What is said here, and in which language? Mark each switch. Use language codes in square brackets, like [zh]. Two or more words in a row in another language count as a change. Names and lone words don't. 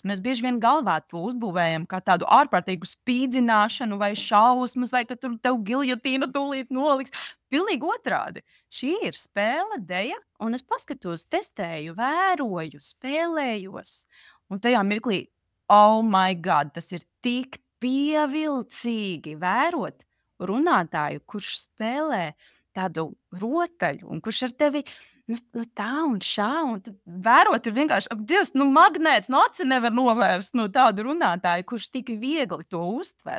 [lv] Mēs bieži vien galvā to uzbūvējam kā tādu ārkārtīgu spīdzināšanu vai šausmas, vai ka tur tev giljotīnu tūlīt noliks. Pilnīgi otrādi. Šī ir spēle, deja, un es paskatos, testēju, vēroju, spēlējos. Un tajā mirklī, [en] oh my God, [lv] tas ir tik pievilcīgi vērot runātāju, kurš spēlē tādu rotaļu, un kurš ar tevi tā un šā, un vērot ir vienkārši, Dievs, magnēts, aci nevar novērst tādu runātāju, kurš tik viegli to uztver.